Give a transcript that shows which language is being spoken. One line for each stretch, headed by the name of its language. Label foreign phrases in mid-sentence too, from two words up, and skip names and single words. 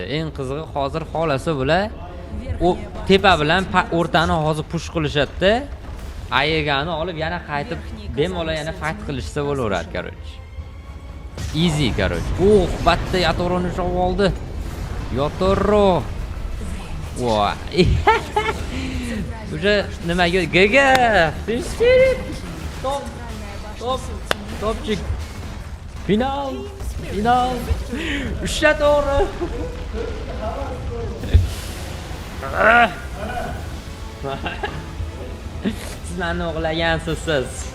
Uzbek: Eng qizig'i hozir xolasa bular u tepa bilan o'rtani hozir push qilishadi-da. Ayegani olib yana qaytib bemalol yana fight qilishsa bo'laveradi, короче.
English: Easy, короче.
Uzbek: Batta Yatoroni ushlab oldi. Yotoro. Voy. O'sha nimaga gaga? Team Spirit. Topchik. Final. Uchta to'g'ri. Siz meni o'g'lagansiz siz.